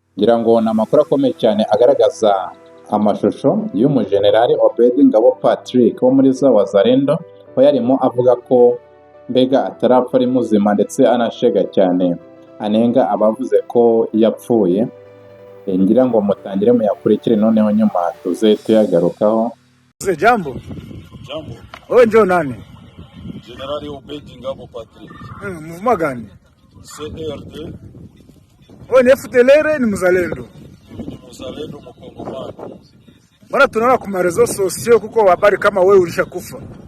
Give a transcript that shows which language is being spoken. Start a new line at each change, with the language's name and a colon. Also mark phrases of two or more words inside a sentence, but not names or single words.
Kinyarwanda: ngira ngo ni amakuru akomeye cyane agaragaza amashusho y'umujenerali Obedi Ngabo Patrick wo muri za Wazalendo, aho yarimo avuga ko mbega atarapfa ari muzima, ndetse anashega cyane anenga abavuze ko yapfuye. Ngira ngo mutangire muyakurikire, noneho nyuma tuze tuyagarukaho.
Swahili: Jambo. Jambo. Wewe ndio nani? Generali Obedi Ngabo Patrick. Mvuma gani? CRD. Wewe ni FDLR ni mzalendo? Ni mzalendo mkongomani. Mbona tunaona kwa marezo sosio kuko habari kama wewe ulishakufa?